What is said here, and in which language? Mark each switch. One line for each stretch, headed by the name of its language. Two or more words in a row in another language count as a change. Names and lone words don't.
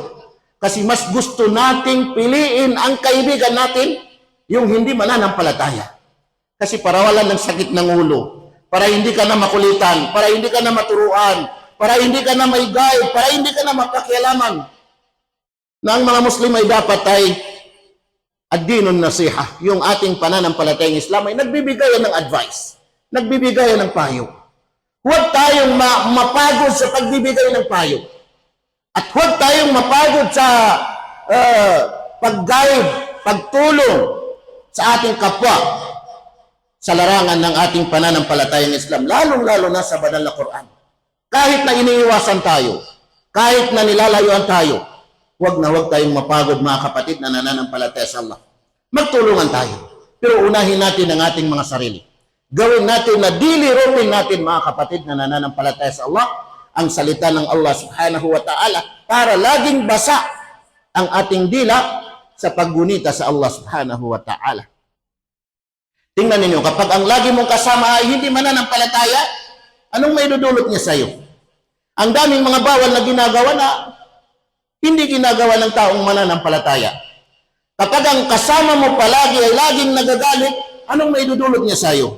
Filipino: Kasi mas gusto nating piliin ang kaibigan natin yung hindi mananampalataya. Kasi para wala ng sakit ng ulo, para hindi ka na makulitan, para hindi ka na maturuan, para hindi ka na maigay, para hindi ka na mapakialaman. Na ang mga Muslim ay dapat ay
Arabic: الدين النصيحة.
Filipino: Yung ating pananampalatayang Islam ay nagbibigay ng advice, nagbibigay ng payo. Huwag tayong mapagod sa pagbibigay ng payo. At huwag tayong mapagod sa pag-guide, pagtulong sa ating kapwa sa larangan ng ating pananampalatayang Islam, lalong-lalo na sa banal na Quran. Kahit na iniiwasan tayo, kahit na nilalayuan tayo, huwag tayong mapagod mga kapatid na nananampalataya sa Allah. Magtulungan tayo. Pero unahin natin ang ating mga sarili. Gawin natin na dilirutin natin mga kapatid na nananampalataya sa Allah ang salita ng Allah
Arabic: سبحانه وتعالى
Filipino: para laging basa ang ating dila sa paggunita sa Allah
Arabic: سبحانه وتعالى.
Filipino: Tingnan ninyo, kapag ang lagi mong kasama ay hindi mananampalataya, anong may dudulot niya sa iyo? Ang daming mga bawal na ginagawa na hindi ginagawa ng taong mananampalataya. Kapag ang kasama mo palagi ay laging nagagalit, anong may dudulot niya sa iyo?